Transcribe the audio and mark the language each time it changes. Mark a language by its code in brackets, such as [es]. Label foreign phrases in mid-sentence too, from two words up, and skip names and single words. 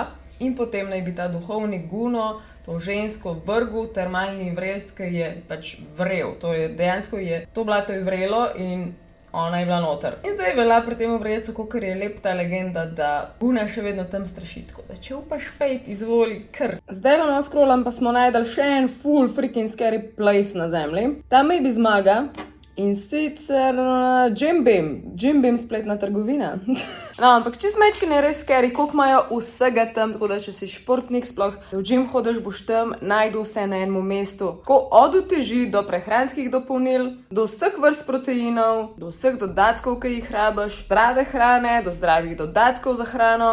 [sl] In potem naj bi ta duhovnik Guno to žensko vrgel, termalni vrelc, ki je pač vrel. Torej, dejansko je to blato je vrelo in Ona je bila noter. In zdaj velja pri tem vrecu, kakor je lep ta legenda, da Guna še vedno tam straši. Tako da če upaš pejt, izvoli kar. Zdaj no scrollam, pa smo najdel še en full [en] freaking scary place [sl] na zemlji. Tam maybe zmaga. In sicer Jim Beam spletna trgovina. No, ampak čisto majčkeno je res scary, koliko imajo vsega tam, tako da če si športnik, sploh v gym hodiš, boš tam najdel vse na enem mestu. Tako od uteži do prehranskih dopolnil, do vseh vrst proteinov, do vseh dodatkov, ki jih rabiš, zdrave hrane, do zdravih dodatkov za hrano.